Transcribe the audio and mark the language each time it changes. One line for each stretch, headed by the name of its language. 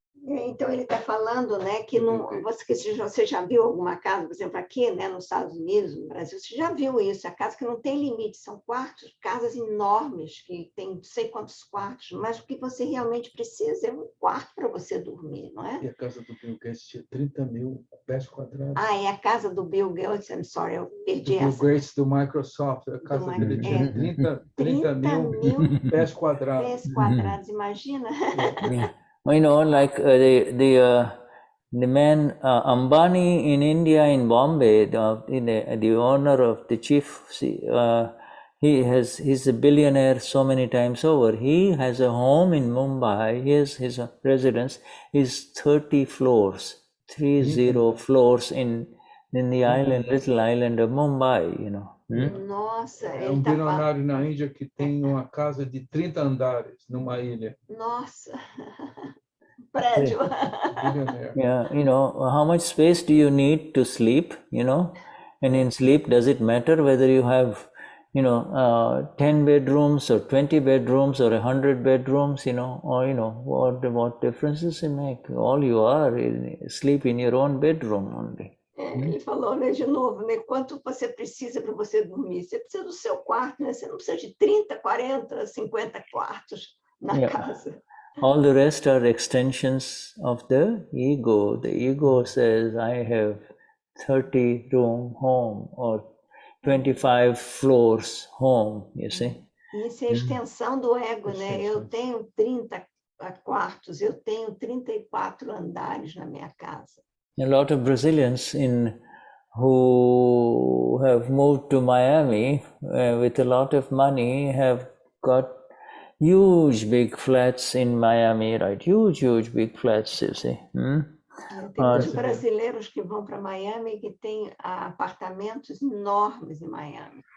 Portuguese: Então, ele está falando, né, que você já viu alguma casa, por exemplo, aqui, né, nos Estados Unidos, no Brasil, você já viu isso, a casa que não tem limite, são quartos, casas enormes, que tem não sei quantos quartos, mas o que você realmente precisa é um quarto para você dormir, não é? E a casa do Bill Gates tinha 30 mil pés quadrados. Ah, é a casa do Bill Gates,
English: I'm sorry,
Portuguese: eu perdi essa. Bill Gates do Microsoft, a casa dele tinha 30 mil pés quadrados. Pés quadrados, imagina?
English: Like the man Ambani in India, in Bombay, the owner of the chief, he's a billionaire so many times over. He has a home in Mumbai. His residence is 30 floors, 30 floors in the island, little island of Mumbai,
Portuguese: Nossa, é bilionário na Índia que tem uma casa de 30 andares numa ilha. Nossa, prédio.
English: Yeah, how much space do you need to sleep, and in sleep, does it matter whether you have, 10 bedrooms or 20 bedrooms or 100 bedrooms, or, what differences it make? All you are is sleep in your own bedroom only.
Portuguese: Ele falou, né, de novo, né, quanto você precisa para você dormir? Você precisa do seu quarto, né? Você não precisa de 30, 40, 50 quartos na casa.
English: All the rest are extensions of the ego. The ego says, I have 30-room home or 25 floors home, you see.
Portuguese: Isso é a extensão do ego, né? Eu tenho 30 quartos, eu tenho 34 andares na minha casa.
English: A lot of Brazilians who have moved to Miami with a lot of money have got huge big flats in Miami, right? Huge big flats, you see.
Portuguese: Tem muitos brasileiros que vão para Miami que têm apartamentos enormes em Miami.